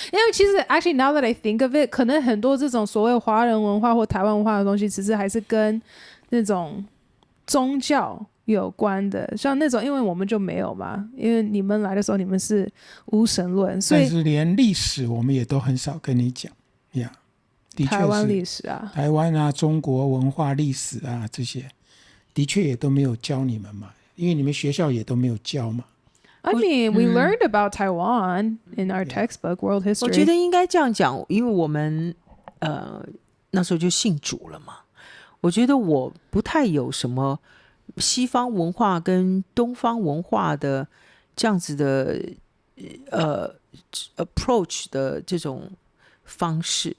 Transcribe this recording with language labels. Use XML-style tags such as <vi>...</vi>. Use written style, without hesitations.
<zh>因为其实</zh> <en>actually now that I think of it，</en> <zh>可能很多这种所谓华人文化或台湾文化的东西，其实还是跟那种宗教有关的，像那种因为我们就没有嘛，因为你们来的时候你们是无神论，所以但是连历史我们也都很少跟你讲呀。的确是台湾历史啊，台湾啊，中国文化历史啊，这些的确也都没有教你们嘛，因为你们学校也都没有教嘛。</zh> <en>I mean, we learned about Taiwan in our textbook, World</en> <zh>我觉</zh> <en>History.</en> <zh>得应该这样讲，因为我们那时候就信主了嘛。我觉得我不太有什么西方文化跟东方文化的这样子的approach 的这种方式。</zh>